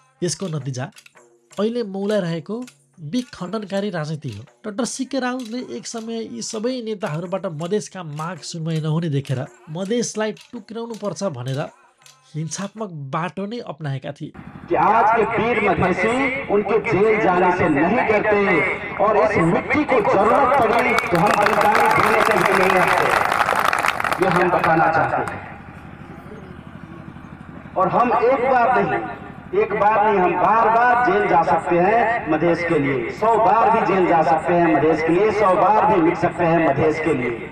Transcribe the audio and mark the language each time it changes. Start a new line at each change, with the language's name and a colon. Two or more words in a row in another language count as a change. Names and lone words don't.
Nepali: यसको नतिजा अहिले मौलाइरहेको विखण्डनकारी राजनीति हो। डाक्टर सीके राउतले एक समय यी सबै नेताहरूबाट मधेसका माग सुनवाई नहुने देखेर मधेसलाई टुक्राउनु पर्छ भनेर हिंसात्मक बाटो नै अपनाएका थिए।
Hindi: कि आज के वीर मधेसी उनके जेल जाने से नहीं डरते और इस मिट्टी को जरूरत पड़ी तो हम बलिदान देने से भी नहीं हटते, ये हम बताना चाहते हैं। और हम एक बार नहीं एक बार नहीं, हम बार बार जेल जा सकते हैं मधेश के लिए, 100 बार भी जेल जा सकते हैं मधेश के लिए, 100 बार भी मिट सकते हैं मधेश के लिए।